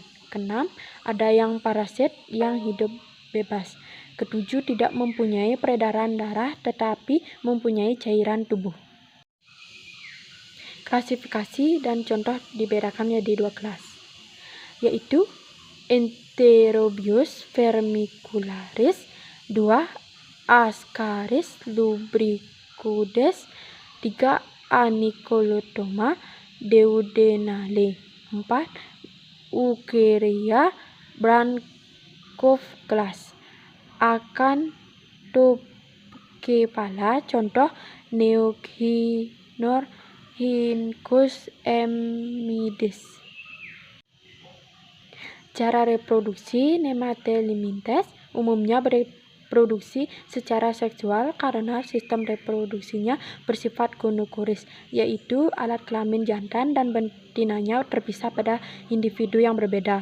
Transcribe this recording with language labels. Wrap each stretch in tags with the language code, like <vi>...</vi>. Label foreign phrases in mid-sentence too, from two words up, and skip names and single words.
<id>Keenam, ada yang parasit yang hidup bebas. Ketujuh, tidak mempunyai peredaran darah tetapi mempunyai cairan tubuh. Klasifikasi dan contoh dibedakan menjadi 2 kelas, yaitu Enterobius vermicularis, 2. Ascaris lubricoides, 3. Anicolothoma duodenale, 4. Eucheria Brancov class. Acanthocephala, contoh Neogynorhynchus emydis. Cara reproduksi Nemathelminthes umumnya reproduksi secara seksual karena sistem reproduksinya bersifat gonokoris, yaitu alat kelamin jantan dan betinanya terpisah pada individu yang berbeda.</id>